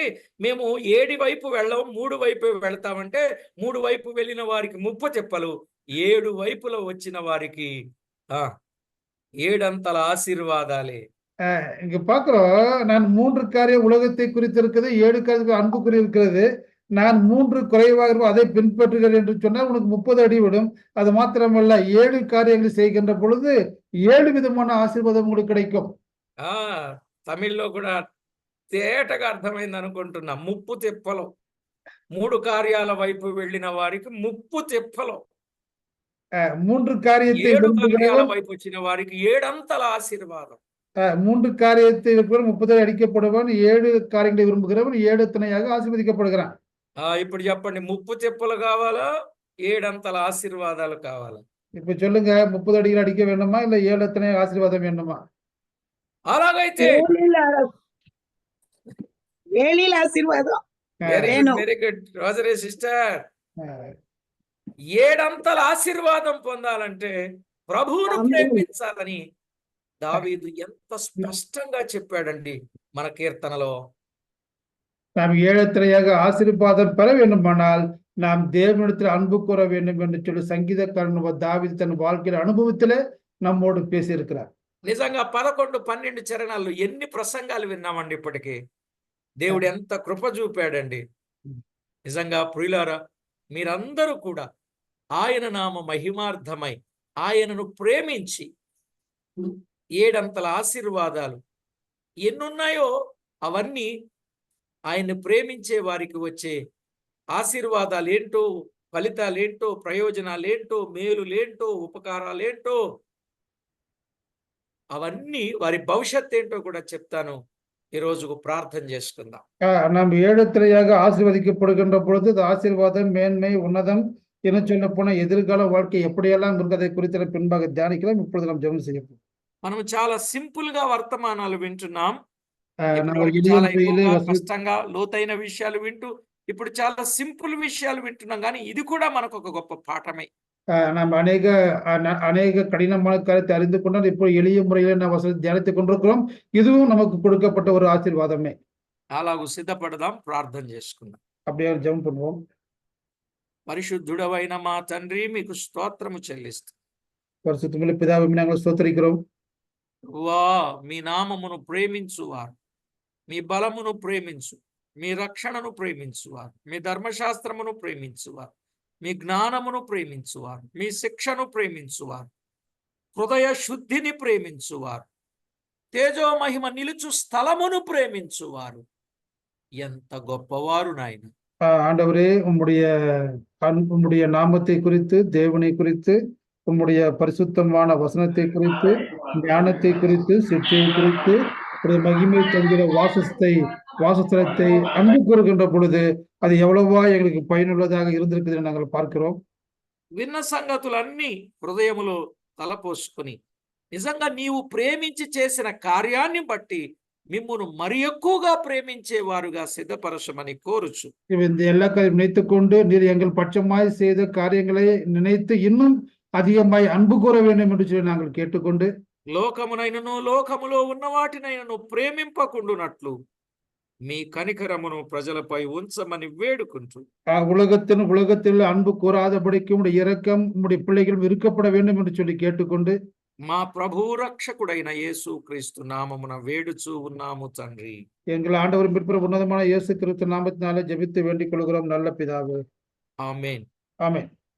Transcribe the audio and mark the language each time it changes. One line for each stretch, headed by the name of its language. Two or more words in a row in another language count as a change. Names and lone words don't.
Telugu: మేము 7 వైపు వెళ్ళం 3 వైపే వెళ్తామంటే 3 వైపు వెళ్ళిన వారికి ముప్పు తిప్పలు. 7 వైపుల వచ్చిన వారికి ఆ! 7 అంతల ఆశీర్వాదాలే.
Tamil: இங்க பார்க்கிறோம், நான் 3 காரியம் உலகத்தை குறித்து இருக்குது, 7 காரியத்துக்கு அன்பு குறி இருக்கிறது. நான் 3 குறைவாக இருக்கும், அதை பின்பற்றுகிறேன் என்று சொன்னால் உனக்கு 30 அடி விடும். அது மாத்திரமல்ல 7 காரியங்களை செய்கின்ற பொழுது 7 விதமான ஆசீர்வாதம் உங்களுக்கு கிடைக்கும்.
Telugu: ఆ! తమిళ్‌లో కూడా తేటగా అర్థమైందనుకుంటున్నా. ముప్పు తిప్పలు. 3 కార్యాల వైపు వెళ్ళిన వారికి ముప్పు తిప్పలు.
Tamil: 3 காரியத்தை
Telugu: 7 కార్యాల
Tamil: விரும்புகிறவன்
Telugu: వైపు వచ్చిన వారికి ఏడంతల ఆశీర్వాదం.
Tamil: 3 காரியத்தை விரும்புகிறவன் 30 அடி அடிக்கப்படுவான். 7 காரியங்களை விரும்புகிறவன் 7 துணையாக ஆசீர்வதிக்கப்படுகிறான்.
Telugu: ఇప్పుడు చెప్పండి ముప్పు తిప్పలు కావాలా? ఏడంతల ఆశీర్వాదాలు కావాలా?
Tamil: இப்ப சொல்லுங்க 30 அடிகள் அடிக்க வேண்டுமா? இல்ல 7 துணை ஆசீர்வாதம் வேண்டுமா?
Telugu: అలాగైతే ఏలీల ఆశీర్వాదం
English: very good, వేణు. Very good. Rosary Sister, அஹ்,
Telugu: ఏడంతల ఆశీర్వాదం పొందాలంటే ప్రభువును ఆమేన్. ప్రేమించాలని దావీదు ఎంత స్పష్టంగా చెప్పాడండి మన కీర్తనలో.
Tamil: நாம் 7 துணையாக ஆசீர்வாதம் பெற வேண்டுமானால் நாம் தேவனிடத்தில் அன்பு கூற வேண்டும் என்று சொல்லி சங்கீதக்காரன் தாவீது தன் வாழ்க்கையில அனுபவத்திலே நம்மோடு பேசி இருக்கிறார்.
Telugu: నిజంగా 11, 12 చరణాల్లో ఎన్ని ప్రసంగాలు విన్నామండి ఇప్పటికి. దేవుడు ఎంత కృప చూపాడండి. నిజంగా ప్రియులారా, మీరందరూ కూడా ఆయన నామ మహిమార్థమై ఆయనను ప్రేమించి ఏడంతల ఆశీర్వాదాలు ఎన్నున్నాయో అవన్నీ ఆయన్ని ప్రేమించే వారికి వచ్చే ఆశీర్వాదాలేంటో, ఫలితాలేంటో, ప్రయోజనాలేంటో, మేలులేంటో, ఉపకారాలేంటో అవన్నీ వారి భవిష్యత్ ఏంటో కూడా చెప్తాను. ఈ రోజు ప్రార్థన చేసుకుందాం.
Tamil: நாம் 7 துணையாக ஆசீர்வதிக்கப்படுகின்ற பொழுது இந்த ஆசீர்வாதம் மேன்மை உன்னதம் என சொல்ல போன எதிர்கால வாழ்க்கை எப்படியெல்லாம் இருக்கிறதை குறித்து பின்பாக தியானிக்கலாம். இப்பொழுது நாம் ஜெபம் செய்யப்போம்.
Telugu: మనం చాలా సింపుల్ గా వర్తమానాలు వింటున్నాం.
Tamil: நம்ம
Telugu: ఇప్పటివరకు
Tamil: எளிய
Telugu: చాలా
Tamil: முறையிலே
Telugu: ఎక్కువగా
Tamil: வசதி
Telugu: కష్టంగా లోతైన విషయాలు వింటూ ఇప్పుడు చాలా సింపుల్ విషయాలు వింటున్నాం, కానీ ఇది కూడా మనకు ఒక గొప్ప పాఠమే.
Tamil: நாம் அநேக கடினமான காரியத்தை அறிந்து கொண்டால் இப்போ எளிய முறையில நாம் வசதி தியானித்துக் கொண்டிருக்கிறோம். இதுவும் நமக்கு கொடுக்கப்பட்ட ஒரு ஆசீர்வாதமே.
Telugu: అలాగూ సిద్ధపడదాం, ప్రార్థన చేసుకుందాం.
Tamil: அப்படியே ஜெபம் பண்ணுவோம்.
Telugu: పరిశుద్ధుడవైన మా తండ్రి, మీకు స్తోత్రము చెల్లిస్తాం.
Tamil: பரிசுத்தமுள்ள பிதாவை நாங்கள் ஸ்தோத்திரிக்கிறோம்.
Telugu: వా మీ నామమును ప్రేమించువారు, మీ బలమును ప్రేమించు, మీ రక్షణను ప్రేమించువారు, మీ ధర్మశాస్త్రమును ప్రేమించువారు, మీ జ్ఞానమును ప్రేమించువారు, మీ శిక్షను ప్రేమించువారు, హృదయ శుద్ధిని ప్రేమించువారు, తేజో మహిమ నిలుచు స్థలమును ప్రేమించువారు. ఎంత గొప్పవారు నాయన.
Tamil: ஆண்டவரே, உம்முடைய நாமத்தை குறித்து, தேவனை குறித்து, உம்முடைய பரிசுத்தமான வசனத்தை குறித்து, ஞானத்தை குறித்து, சிற்றையை குறித்து, மகிமை தங்கிற வாசஸ்தலத்தை அன்பு கூறுகின்ற பொழுது அது எவ்வளவா எங்களுக்கு பயனுள்ளதாக இருந்திருக்குது நாங்கள் பார்க்கிறோம்.
Telugu: విన్న సంగతులన్నీ హృదయములో తలపోసుకొని నిజంగా నీవు ప్రేమించి చేసిన కార్యాన్ని బట్టి మిమ్మును మరి ఎక్కువగా ప్రేమించేవారుగా సిద్ధపరచమని కోరుచు.
Tamil: இந்த எல்லா காரியம் நினைத்துக் கொண்டு நீர் எங்கள் பட்சமாய் செய்த காரியங்களை நினைத்து இன்னும் அதிகமாய் அன்பு கூற வேண்டும் என்று சொல்லி நாங்கள் கேட்டுக்கொண்டு
Telugu: లోకమునైనను లోకములో ఉన్న వాటినైనను ప్రేమింపకుండునట్లు మీ కనికరమును ప్రజలపై ఉంచమని వేడుకుంటూ
Tamil: உலகத்தில் அன்பு கூறாதபடிக்கு உம்முடைய இரக்கம் உம்முடைய பிள்ளைகளும் இருக்கப்பட வேண்டும் என்று சொல்லி கேட்டுக்கொண்டு
Telugu: మా ప్రభు రక్షకుడైన యేసు క్రీస్తు నామమున వేడుచూ ఉన్నాము తండ్రి.
Tamil: எங்கள் ஆண்டவரும் பிற்புற உன்னதமான இயேசு கிறிஸ்து நாமத்தினாலே ஜெபித்து வேண்டிக் கொள்கிறோம் நல்ல பிதாவே.
Telugu: ఆమేన్.
Tamil: ஆமென்.